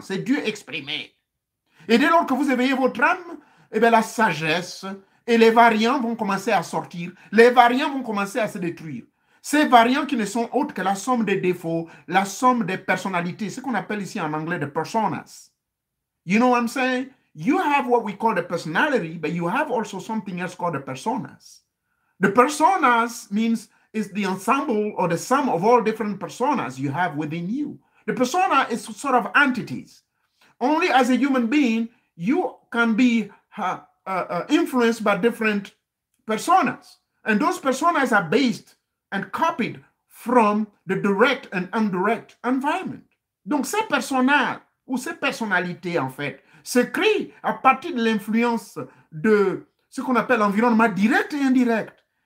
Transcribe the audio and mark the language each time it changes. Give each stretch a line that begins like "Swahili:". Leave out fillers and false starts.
French: C'est Dieu exprimé. Et dès lors que vous éveillez votre âme, eh bien, la sagesse et les variants vont commencer à sortir. Les variants vont commencer à se détruire. Ces variants qui ne sont autres que la somme des défauts, la somme des personnalités, ce qu'on appelle ici en anglais des personas.
English: You know what I'm saying? You have what we call the personality, but you have also something else called the personas. The personas means it's the ensemble or the sum of all different personas you have within you. The persona is sort of entities. Only as a human being, you can be influenced by different personas. And those personas are based and copied from the direct and indirect environment.
French: Donc ces personas, ou ces personnalités en fait, se créent à partir de l'influence de ce qu'on appelle l'environnement direct et indirect.